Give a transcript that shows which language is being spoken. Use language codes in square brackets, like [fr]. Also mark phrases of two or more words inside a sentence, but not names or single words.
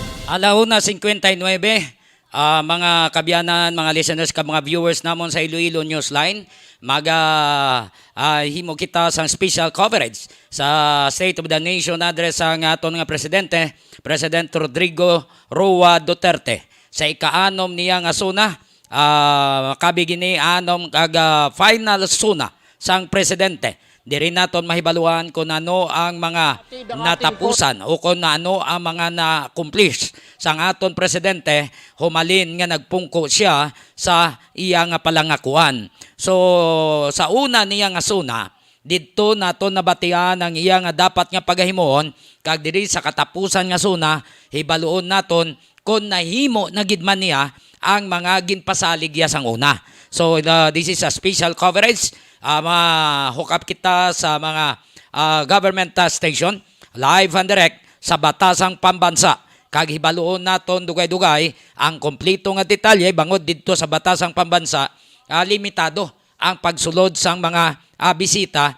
[hil] 1:59, mga kabyanan, mga listeners, mga viewers namon sa Iloilonewsline, himo kita sang special coverage sa State of the Nation address ang aton nga presidente, President Rodrigo Duterte. Sa ikaanom niya nga suna, kabigini anom final suna sang presidente. Diri naton mahibaluan kung ano ang mga natapusan o kung ano ang mga na-accomplish sang aton presidente humalin nga nagpungko siya sa iya nga palangakuan. So sa una niya nga suna, didto naton nabatian ang iya nga dapat nga pagahimuon, kag diri sa katapusan nga suna hibaluon naton kung nahimo na gid man niya ang mga ginpasalig ya sang una. [en] So this is a special coverage. Hook up [hil] kita sa mga [en] government station live and direct [hil] sa batasang pambansa. Kag hibaluon naton dugay-dugay ang kompleto nga detalye bangod didto sa batasang pambansa. Limitado ang pagsulod sang mga bisita.